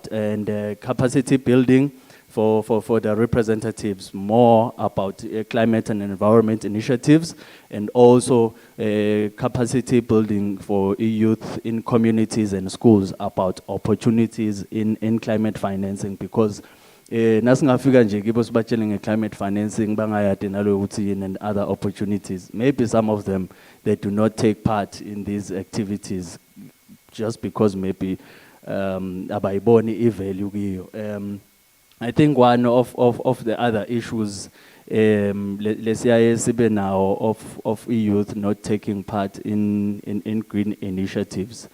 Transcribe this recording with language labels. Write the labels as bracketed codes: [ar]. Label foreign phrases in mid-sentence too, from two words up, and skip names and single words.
[en] And capacity building for the representatives, more about climate and environment initiatives, and also capacity building for youth in communities and schools about opportunities in climate financing, because [nd] nasingafika nje kibo sibatshele nge-climate financing bangayadi nalo ukuthi yini [en] and other opportunities. Maybe some of them, they do not take part in these activities just because maybe [nd] abayiboni i-value kiyo. [en] I think one of the other issues now of youth not taking part in green initiatives.